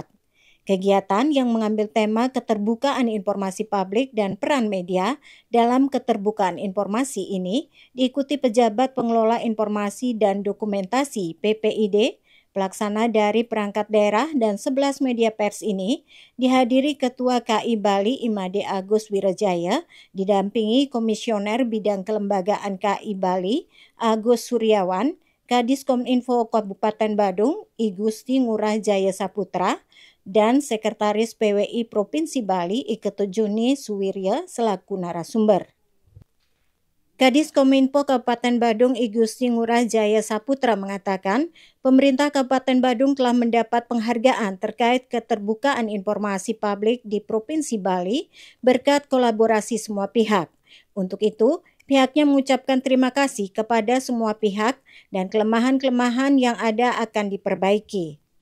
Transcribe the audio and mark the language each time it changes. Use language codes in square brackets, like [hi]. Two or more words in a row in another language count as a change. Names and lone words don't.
[id] Kegiatan yang mengambil tema keterbukaan informasi publik dan peran media dalam keterbukaan informasi ini diikuti pejabat pengelola informasi dan dokumentasi PPID, pelaksana dari perangkat daerah dan 11 media pers ini dihadiri Ketua KI Bali Imade Agus Wirajaya, didampingi Komisioner Bidang Kelembagaan KI Bali Agus Suryawan, Kadis Kominfo Kabupaten Badung I Gusti Ngurah Jaya Saputra, dan Sekretaris PWI Provinsi Bali I Ketujuni Suwirya selaku narasumber. Kadis Kominfo Kabupaten Badung I Gusti Ngurah Jaya Saputra mengatakan, pemerintah Kabupaten Badung telah mendapat penghargaan terkait keterbukaan informasi publik di Provinsi Bali berkat kolaborasi semua pihak. Untuk itu, pihaknya mengucapkan terima kasih kepada semua pihak dan kelemahan-kelemahan yang ada akan diperbaiki.